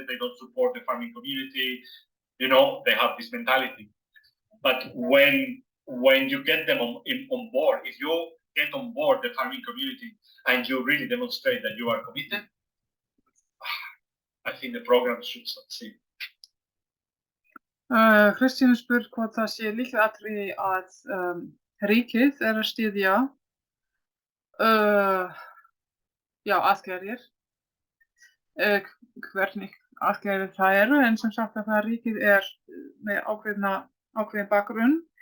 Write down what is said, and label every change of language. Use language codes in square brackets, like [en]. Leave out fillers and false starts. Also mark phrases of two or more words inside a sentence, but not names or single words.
[en] They don't support the farming community. You know, they have this mentality. But when you get them on board, if you get on board the farming community and you really demonstrate that you are committed, I think the program should succeed. [is] Kristín spurt hvort það sé lykilatriði að ríkið að styðja aðgerðir, hvernig aðgerðir það eru, en sem sagt að það ríkið með ákveðin bakgrunn.